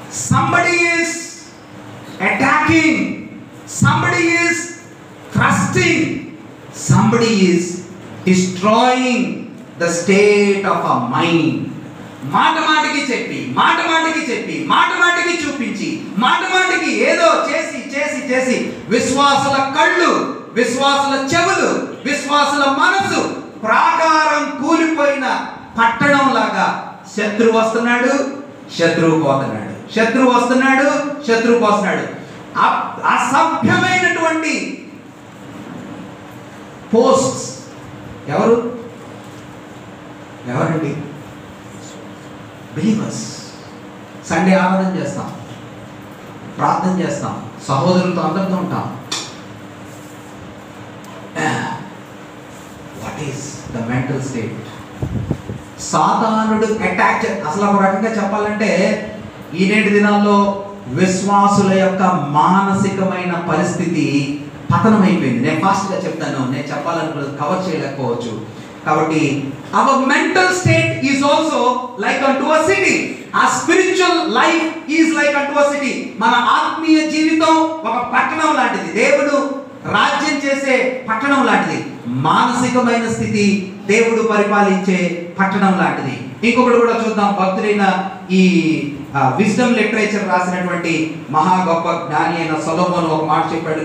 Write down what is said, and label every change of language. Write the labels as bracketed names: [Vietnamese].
[English] somebody is attacking, somebody is thrusting, somebody is destroying the state of a mind. [Telugu] మాట మాటికి చెప్పి, మాట మాటికి చెప్పి, మాట మాటికి చూపించి, మాట మాటికి ఏదో చేసి చేసి చేసి విశ్వాసుల కళ్ళు, విశ్వాసుల చెవులు, విశ్వాసుల మనసు ప్రాకారం కూలిపోయిన పట్టణం లాగా శత్రువు వస్తున్నాడు, శత్రువు పోతున్నాడు, శత్రువు వస్తున్నాడు, శత్రువు పోస్తున్నాడు. అసభ్యమైనటువంటి [English] hosts [Telugu] ఎవరండి? [English] Believers. [Telugu] సండే ఆరాధన చేస్తాం, ప్రార్థన చేస్తాం, సహోదరులతో అందరితో ఉంటాం. [English] What is the mental state? [Telugu] సాతానుడు అటాక్. అసలు ఒక రకంగా చెప్పాలంటే ఈనేటి దినాల్లో విశ్వాసుల యొక్క మానసికమైన పరిస్థితి పతనమైపోయింది. నేను ఫాస్ట్గా చెప్తాను, నేను చెప్పాలనుకున్నది కవర్ చేయలేకపోవచ్చు. కాబట్టి [English] our mental state is also like unto a city. Our spiritual life is like unto a city. [Telugu] మన ఆత్మీయ జీవితం ఒక పట్టణం లాంటిది, దేవుడు రాజ్యం చేసే పట్టణం లాంటిది. మానసికమైన స్థితి దేవుడు పరిపాలించే పట్టణం లాంటిది. ఇంకొకటి కూడా చూద్దాం. భక్తుడైన ఈ [English] wisdom literature [Telugu] రాసినటువంటి మహా గొప్ప జ్ఞాని అయిన సొలొమోను ఒక మాట చెప్పాడు.